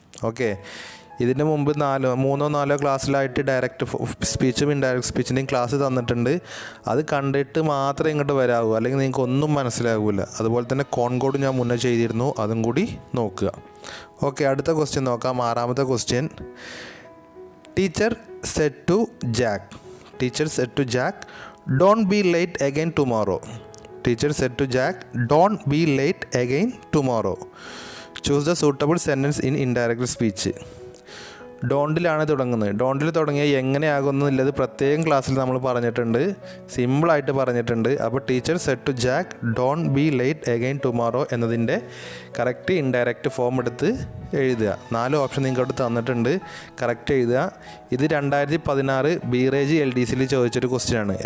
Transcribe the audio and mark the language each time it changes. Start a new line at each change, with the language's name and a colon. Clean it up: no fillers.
Malayalam: Okay, ഇതിന് മുമ്പ് 3-4 ക്ലാസ്സിലായിട്ട് direct സ്പീച്ചും indirect സ്പീച്ചിൻ്റെയും class തന്നിട്ടുണ്ട്. അത് കണ്ടിട്ട് മാത്രമേ ഇങ്ങോട്ട് വരാവൂ, അല്ലെങ്കിൽ നിങ്ങൾക്ക് ഒന്നും മനസ്സിലാകില്ല. അതുപോലെ തന്നെ കോൺകോഡ് ഞാൻ മുന്നേ ചെയ്തിരുന്നു, അതും കൂടി നോക്കുക. ഓക്കെ, അടുത്ത ക്വസ്റ്റ്യൻ നോക്കാം. 6ാമത്തെ question,
English: Teacher said to Jack. Teacher said to Jack don't be late again tomorrow. Teacher said to Jack, don't be late again tomorrow. Choose the suitable sentence in indirect speech.
Malayalam: ഡോണ്ടിലാണ് തുടങ്ങുന്നത്. ഡോണ്ടിൽ തുടങ്ങിയാൽ എങ്ങനെയാകുന്നില്ലത് പ്രത്യേകം ക്ലാസ്സിൽ നമ്മൾ പറഞ്ഞിട്ടുണ്ട്, സിമ്പിളായിട്ട് പറഞ്ഞിട്ടുണ്ട്. അപ്പോൾ
English: teacher said to Jack don't be late again tomorrow
Malayalam: എന്നതിൻ്റെ കറക്റ്റ് ഇൻഡയറക്റ്റ് ഫോം എടുത്ത് എഴുതുക. 4 ഓപ്ഷൻ നിങ്ങൾക്ക് തന്നിട്ടുണ്ട്, കറക്റ്റ് എഴുതുക. ഇത് 2016 ബീറേജ് LDCയിൽ ചോദിച്ചൊരു ക്വസ്റ്റ്യനാണ്.